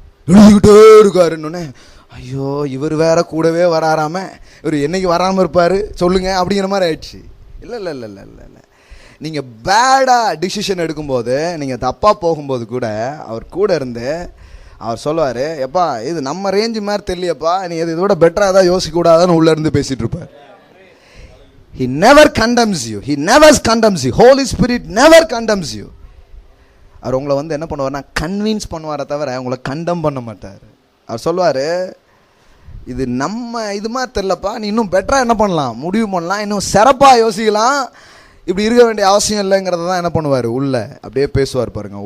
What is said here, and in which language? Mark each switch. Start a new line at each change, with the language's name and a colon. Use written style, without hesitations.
Tamil: எழுதிக்கிட்டே இருக்காருன்னு, ஐயோ இவர் வேற கூடவே வராராம, இவர் என்னைக்கு வராமல் இருப்பார் சொல்லுங்க அப்படிங்கிற மாதிரி ஆயிடுச்சு. இல்லை, நீங்கள் பேடாக டிசிஷன் எடுக்கும்போது, நீங்கள் தப்பாக போகும்போது கூட அவர் கூட இருந்து அவர் சொல்லுவார், எப்பா இது நம்ம ரேஞ்சு மாதிரி தெரியலையப்பா, நீ இதோட பெட்டராக தான் யோசிக்க கூடாதான்னு உள்ளே இருந்து பேசிகிட்டு இருப்பார்.
English: He never condemns you. He never condemns you. Holy Spirit never condemns you.
Tamil: அவர் உங்களை வந்து என்ன பண்ணுவார்னா கன்வின்ஸ் பண்ணுவாரை தவிர உங்களை கண்டம் பண்ண மாட்டார். அவர் சொல்லுவார், இது நம்ம இது மாதிரி தெரிலப்பா, நீ இன்னும் பெட்டராக என்ன பண்ணலாம், முடிவு பண்ணலாம், இன்னும் சிறப்பாக யோசிக்கலாம், இப்படி இருக்க வேண்டிய அவசியம் இல்லைங்கிறத தான் என்ன பண்ணுவார், உள்ளே அப்படியே பேசுவார் பாருங்கள்.